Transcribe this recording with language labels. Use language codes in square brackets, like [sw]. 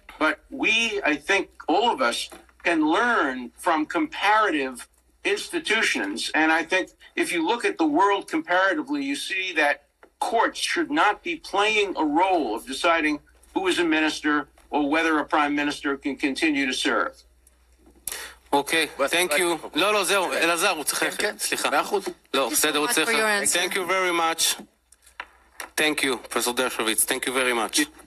[en] But we, I think all of us, can learn from comparative institutions. And I think if you look at the world comparatively, you see that courts should not be playing a role of deciding who is a minister or whether a prime minister can continue to serve. אוקיי, thank you. [he] לא, זהו, אלעזר, הוא צריך ללכת, סליחה. לא, בסדר, הוא צריך ללכת. [en] Thank you very much. Thank you, Professor Dershowitz. Thank you very much.